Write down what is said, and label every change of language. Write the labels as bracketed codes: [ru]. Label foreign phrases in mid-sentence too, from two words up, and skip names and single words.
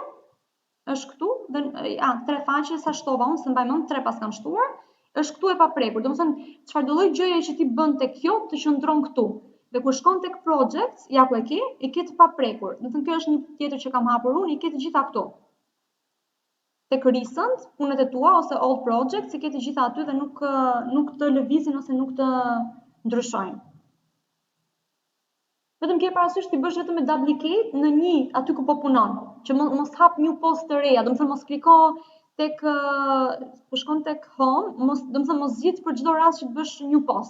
[sq] Është këtu, dhe 3 faqe sa shtova unë, se mbaj mend 3 pas kam shtuar, është këtu e paprekur. Domethënë, çfarëdo lloj gjëje që ti bën tek kjo të qëndron këtu. Dhe kur shkon tek projects, ja ku e ke të paprekur. Domethënë kjo është një tjetër që kam hapur unë, i ke të gjitha këtu. tek recent, punët e tua ose [en] old projects, [sq] i ke të gjitha aty dhe nuk të lëvizin ose nuk të ndryshojnë. Vetëm ke parasysh ti bësh vetëm me duplicate në një aty ku po punon, që mos hap një post të reja, domethënë mos kliko tek po shkon tek home, domethënë mos zgjidh për çdo rast që të bësh një post.